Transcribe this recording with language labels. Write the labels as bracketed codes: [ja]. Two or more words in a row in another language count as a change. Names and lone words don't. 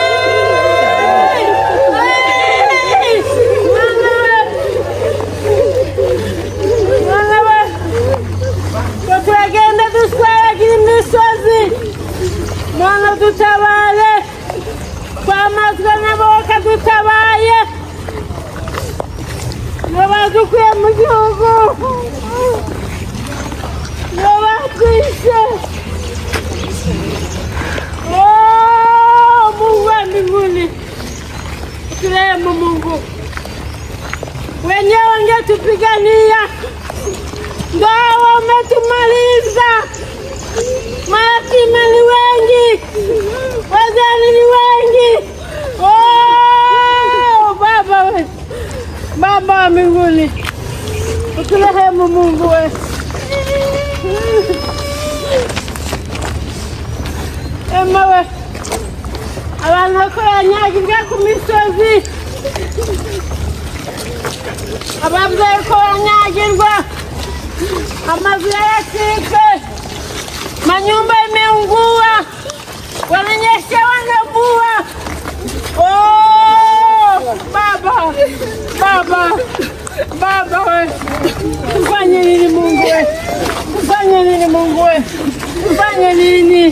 [rw] Tutagenda duswara imisozi mwana dutabare kwamazwa n'aboka dutabaye n'abadukuye mu gihugu [sw] n'abakwishe Mungu wa mbinguni turehemu Mungu wenyewe wangetupigania ndio wametumaliza. Mayatima ni wengi, wazee ni wengi. Baba we, Baba wa mbinguni, uturehemu Mungu we. [rw] Ema we, abantu bakanyagirwa ku misozi, ababyeyi ko banyagirwa, amazu yaracitse, [sw] manyumba imeungua, wananyeshewa na mvua. Baba, Baba, Baba we, tufanye nini Mungu we? Tufanye nini Mungu we? Tufanye nini?